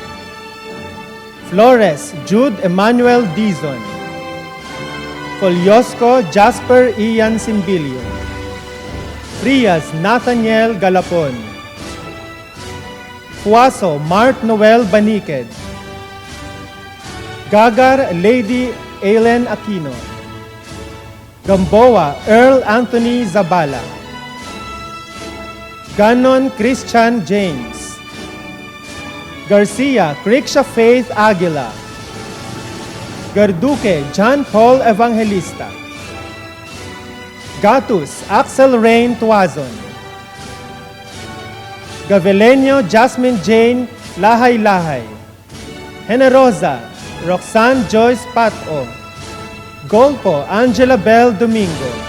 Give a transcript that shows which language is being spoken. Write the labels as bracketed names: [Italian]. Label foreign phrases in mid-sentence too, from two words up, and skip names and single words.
[Filipino] Flores Jude Emmanuel Dizon, Poliosco Jasper Ian Simbilio, Frias Nathaniel Galapon, Fuaso Mart Noel Baniked, Gagar Lady Aileen Aquino, Gamboa Earl Anthony Zabala, Ganon Christian James, Garcia Crixa Faith Aguila, Garduque John Paul Evangelista, Gatus Axel Rain Tuazon, Gavileño Jasmine Jane Lahay-Lahay, Generosa Roxanne Joyce Pato, Golpo Angela Bell Domingo,